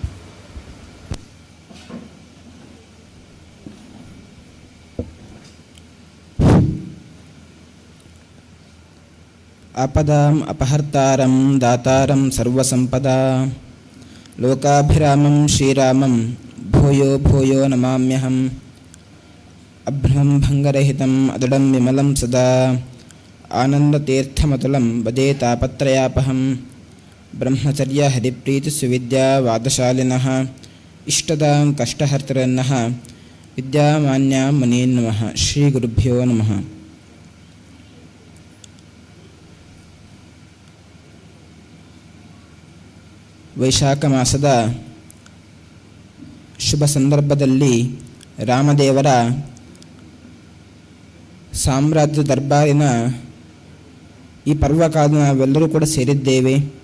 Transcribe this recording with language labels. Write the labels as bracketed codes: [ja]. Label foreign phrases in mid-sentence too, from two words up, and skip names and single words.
[sa] ಆಪದಾಂ ಅಪಹರ್ತಾರಂ ದಾತಾರಂ ಸರ್ವಸಂಪದಾ ಲೋಕಾಭಿರಾಮಂ ಶ್ರೀರಾಮಂ ಭೂಯೋ ಭೂಯೋ ನಮಾಮ್ಯಹಂ. ಅಭ್ರಮಂ ಭಂಗರಹಿತಂ ಅದಡಂ ವಿಮಲಂ ಸದಾ ಆನಂದತೀರ್ಥಮತುಲಂ ಭಜೆ ತಾಪತ್ರಯಾಪಹಂ. ಬ್ರಹ್ಮಚರ್ಯ ಹರಿಪ್ರೀತಿ ಸುವಿದ್ಯಾ ವಾದಶಾಲಿನಃ ಇಷ್ಟದಾಂ ಕಷ್ಟಹರ್ತರನ್ನಃ ವಿದ್ಯಾಮಾನ್ಯ ಮುನೀನ್ ನಮಃ. ಶ್ರೀ ಗುರುಭ್ಯೋ ನಮಃ. [kn] ವೈಶಾಖ ಮಾಸದ ಶುಭ ಸಂದರ್ಭದಲ್ಲಿ ರಾಮದೇವರ ಸಾಮ್ರಾಜ್ಯ ದರ್ಬಾರಿನ ಈ ಪರ್ವಕಾಲ ನಾವೆಲ್ಲರೂ ಕೂಡ ಸೇರಿದ್ದೇವೆ.